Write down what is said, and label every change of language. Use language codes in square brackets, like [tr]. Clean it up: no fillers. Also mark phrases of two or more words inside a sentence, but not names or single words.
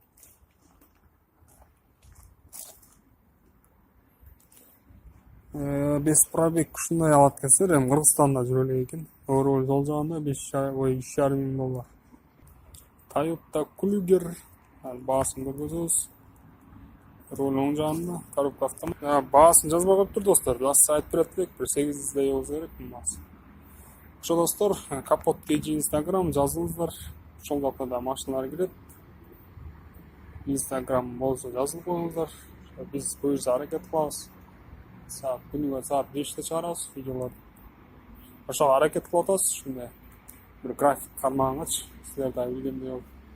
[ky] Без пробег ушундай алат экенсиздер, эми Кыргызстанда жүрө элек экен. Руль сол жагында $3,500. Toyota Kluger баасын көргөзөбүз. [kk] рулінің жанында коробка автомат. Бағасын жазбай қойып тұр достар. Ласса айтып береді дек, бір 800-дей болса керек бағасы. [ky] Ошо достор, капот KG Instagram жазылыңыздар. Ошол жакта да машиналар кирет. Instagram болсо жазылып коюңуздар. Биз буюрса аракет кылабыз. Күнүгө саат 5-те чыгарабыз видеолорду. Ошого аракет кылып атабыз. Ушундай бир график кармагангачы, силер да билгендей болуп.